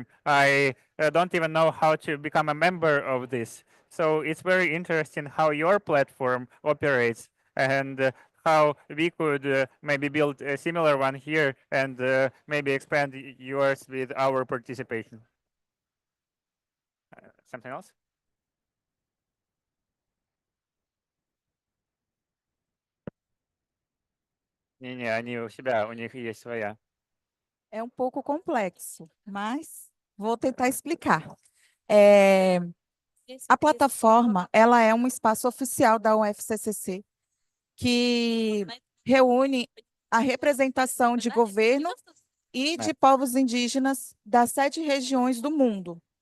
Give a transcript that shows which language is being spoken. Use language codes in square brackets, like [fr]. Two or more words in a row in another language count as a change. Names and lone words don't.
[en] I don't even know how to become a member of this. So it's very interesting how your platform operates and how we could maybe build a similar one here and maybe expand yours with our participation. Something else? [ru] Не-не, они у себя, у них есть своя. [pt] É um pouco complexo, mas vou tentar explicar. A plataforma, ela é um espaço oficial da UFCCC que reúne a representação de governo e de povos indígenas das 7 regiões do mundo.